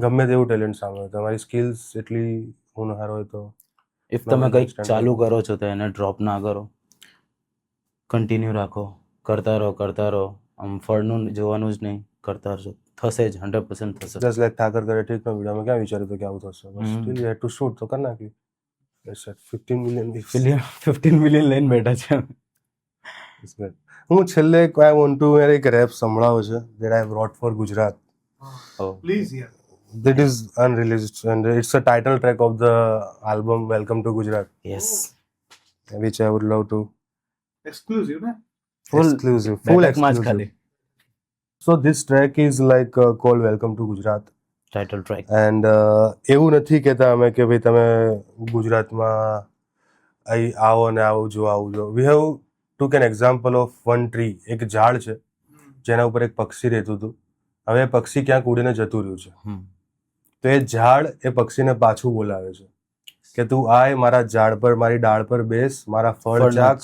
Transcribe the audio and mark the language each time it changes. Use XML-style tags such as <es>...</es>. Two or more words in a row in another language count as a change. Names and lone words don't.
<gu>ગમે તેવું ટેલેન્ટ સામે હોય, તમારી સ્કિલ્સ એટલી હોનહાર હોય તો ઇફ તમે કંઈક</gu> <en>understand</en> <gu>ચાલુ કરું. કરો છો તો એને ડ્રોપ ના કરો, કન્ટિન્યુ રાખો, કરતા રહો. આમ ફળનું જોવાનું જ નહીં, કરતા રહો, થશે જ, 100% થશે.</gu> <en>just like</en> <gu>ઠાકર કરે ઠીકનો વિડીયોમાં ક્યાં વિચાર્યું હતું કે આવું થશે, બસ હમ.</gu> <en>still you had to shoot</en> <gu>તો કરી નાખ્યું.</gu> <en>That's it. 15 million views.</en> <gu>15 મિલિયન લઈને બેઠા છે.</gu> <en>It's good.</en> <gu>હું છેલ્લે</gu> <en>I want to</en> <gu>એક રેપ સંભળાવો છે</gu> <en>that I wrote for Gujarat. Oh.</en> <gu>પ્લીઝ યાર.</gu> <en>That is unreleased and it's a title track of the album Welcome to Gujarat, Yes. which I would love to</en> <gu>એક્સક્લુઝિવ ને?</gu> <en>Full full</en> <gu>બેઠકમાં જ</gu> <en>exclusive.</en> <gu>ખાલી</gu> <en>So this track is like called Welcome to Gujarat. Title track.</en> <gu>એન્ડ એવું નથી કહેતા અમે કે ભાઈ તમે ગુજરાતમાં અહીં આવો ને આવું જો.</gu> <en>We have took an example of one tree.</en> <gu>એક ઝાડ છે જેના ઉપર એક પક્ષી રહેતું હતું. હવે એ પક્ષી ક્યાંક ઉડીને જતું રહ્યું છે, તો એ ઝાડ એ પક્ષીને પાછું બોલાવે છે કે તું આય મારા ઝાડ પર, મારી ડાળ પર બેસ, મારા ફળ ચાખ,</gu>